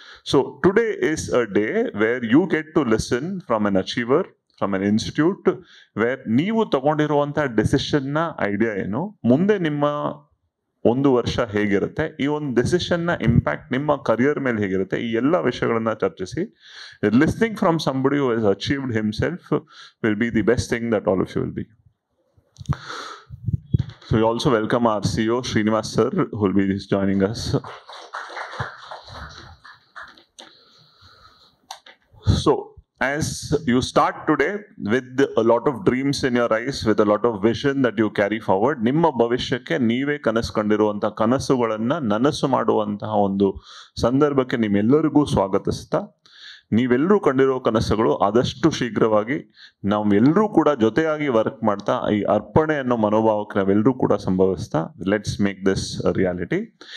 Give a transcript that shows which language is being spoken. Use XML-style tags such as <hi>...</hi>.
<en>So today is a day where you get to listen from an achiever, from an institute, where</en> <kn>ನೀವು ತಗೊಂಡಿರುವಂತಹ decision ನ idea ಏನು, ಮುಂದೆ ನಿಮ್ಮ 1 ವರ್ಷ ಹೇಗಿರುತ್ತೆ, ಈ ಒಂದು ಡಿಸಿಷನ್ ನ ಇಂಪ್ಯಾಕ್ಟ್ ನಿಮ್ಮ ಕರಿಯರ್ ಮೇಲೆ ಹೇಗಿರುತ್ತೆ, ಈ ಎಲ್ಲ ವಿಷಯಗಳನ್ನ ಚರ್ಚಿಸಿ</kn> <en>listening from somebody who has achieved himself will be</en> <kn>the best thing that all of you will be.</kn> <en>So we also welcome our CEO Srinivas sir, who will be joining us. So as you start today with a lot of dreams in your eyes, with a lot of vision that you carry forward,</en> <kn>ನಿಮ್ಮ ಭವಿಷ್ಯಕ್ಕೆ ನೀವೇ ಕನಸುಕೊಂಡಿರುವಂತಹ ಕನಸುಗಳನ್ನ ನನಸು ಮಾಡುವಂತಹ ಒಂದು ಸಂದರ್ಭಕ್ಕೆ ನಿಮ್ಮೆಲ್ಲರಿಗೂ ಸ್ವಾಗತಿಸ್ತಾ, ನೀವೆಲ್ಲರೂ ಕಂಡಿರೋ ಕನಸುಗಳು ಆದಷ್ಟು ಶೀಘ್ರವಾಗಿ ನಾವೆಲ್ಲರೂ ಕೂಡ ಜೊತೆಯಾಗಿ ವರ್ಕ್ ಮಾಡ್ತಾ ಈ ಅರ್ಪಣೆ ಅನ್ನೋ ಮನೋಭಾವಕ್ಕೆ ನಾವೆಲ್ಲರೂ ಕೂಡ ಸಂಭವಿಸ್ತಾ</kn> <en>Let's make this reality.</en>